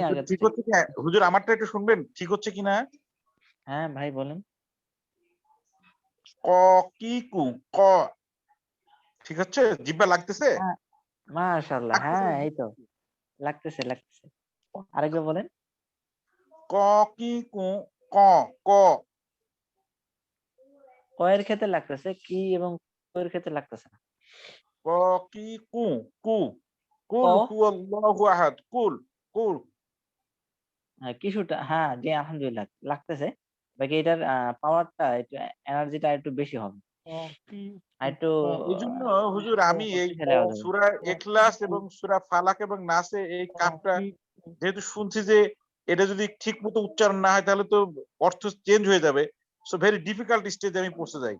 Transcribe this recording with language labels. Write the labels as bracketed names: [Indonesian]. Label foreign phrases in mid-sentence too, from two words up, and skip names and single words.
[Bangla] হুজুর ঠিক আগাচ্ছি। হচ্ছে কি? হুজুর আমারটা একটু শুনবেন, ঠিক হচ্ছে কিনা? হ্যাঁ ভাই বলেন। ক কি কু ক ঠিক হচ্ছে? জিহ্বা লাগতেছে? হ্যাঁ, [Arabic] ما شاء الله, [Bangla] হ্যাঁ এই তো লাগতেছে। আরেকবার বলেন। ক কি কু ক ক কয়ের ক্ষেত্রে লাগতেছে, কি এবং কয়ের ক্ষেত্রে লাগতেছে না। ক কি কু কু ক [Arabic] قل هو الله أحد قل قل [Bangla] কিছুটা, হ্যাঁ জি [Arabic] الحمد لله [Bangla] লাগতেছে। বাকি এটার পাওয়ারটা একটু, এনার্জিটা একটু বেশি হবে, আর একটু এই জন্য হুজুর আমি এই শক্তিশালী আওয়াজ হবে। সূরা ইখলাস এবং সূরা ফালাক এবং নাসে এই কাফটা যেহেতু শুনছি যে এটা যদি ঠিক মতো উচ্চারণ না হয় তাহলে তো অর্থ চেঞ্জ হয়ে যাবে, [English] so very difficult stage [Bangla] আমি পৌঁছে যাই।